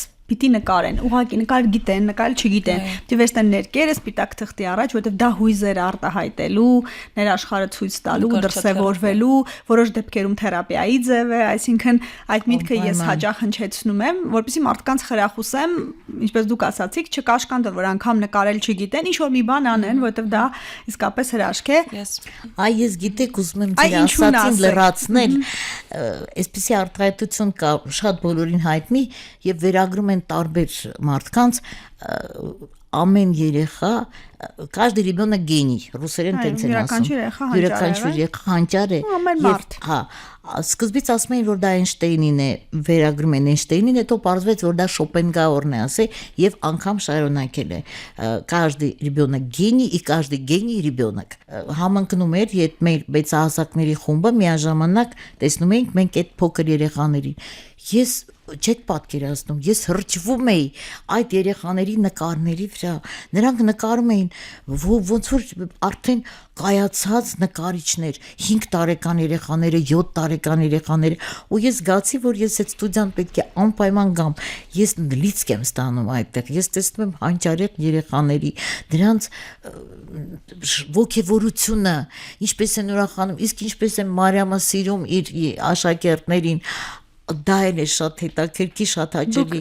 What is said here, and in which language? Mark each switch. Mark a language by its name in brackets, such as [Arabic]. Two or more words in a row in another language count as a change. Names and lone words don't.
[Armenian] պիտի նկարեն, ուղղակի նկար գիտեն, նկարել չգիտեն։ Պիտի վերցնեն ներկերը սպիտակ թղթի առաջ, որովհետև դա հույզեր արտահայտելու, ներաշխարհը ցույց տալու, դրսևորվելու, որոշ դեպքերում թերապիայի ձև է, այսինքն այդ միտքը ես հաճախ հնչեցնում եմ, որպեսզի մարդկանց խրախուսեմ, ինչպես դուք ասացիք, չկաշկանդել, որ անգամ նկարել չգիտեն, ինչ որ մի բան անեն, որովհետև դա իսկապես հրաշք է։ Այ ես գիտեք ուզում եմ ձեր ասածին լրացնել, այսպեսի արտահայտություն կա շատ բոլորին հայտնի եւ վերագրում տարբեր մարդկանց ամեն երեխա [Russian] каждый ребенок гений [Armenian] ռուսերեն տենց են ասում յուրաքանչյուր երեխա հանճար է սկզբից ասում էին որ դա Էյնշտեյնին է վերագրում են Էյնշտեյնին հետո պարզվեց որ դա Շոպենգաուրն է ասել եւ անգամ շարունակել է [Russian] каждый ребенок гений и каждый гений ребенок [Armenian] համընկնում էր երբ մեր մեծահասակների խումբը միաժամանակ տեսնում էինք մենք այդ փոքր երեխաներին ես չեք պատկերացնում, ես հրճվում էի այդ երեխաների նկարների վրա, նրանք նկարում էին ոնց որ արդեն կայացած նկարիչներ, 5 տարեկան երեխաները, 7 տարեկան երեխաները, ու ես զգացի, որ ես այդ ստուդիան պետք է անպայման գամ, ես լիցք եմ ստանում այդտեղ, ես տեսնում եմ հանճարեղ երեխաների, դրանց ոգևորությունը, ինչպես են ուրախանում, իսկ ինչպես է Մարիամը սիրում իր աշակերտներին, դա էլ է շատ հետաքրքիր, շատ հաճելի։